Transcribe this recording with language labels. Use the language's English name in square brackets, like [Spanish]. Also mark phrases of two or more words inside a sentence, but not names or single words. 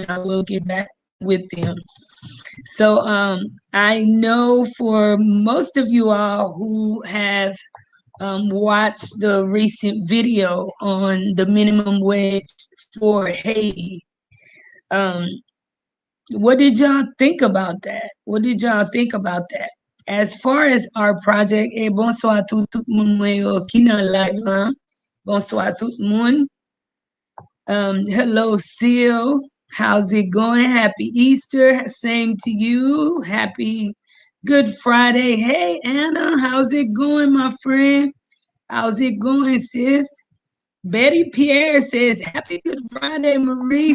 [English] I will get back with them. So I know for most of you all who have watched the recent video on the minimum wage for Haiti, um, what did y'all think about that? What did y'all think about that? As far as our project, [Haitian Creole] bonsoir tout moun mwen yo ki nan live lan. Bonsoir tout moun. [English] Hello, Seal. How's it going? Happy Easter. Same to you. Happy Good Friday. Hey, Anna. How's it going, my friend? How's it going, sis? Betty Pierre says, Happy Good Friday, Marie.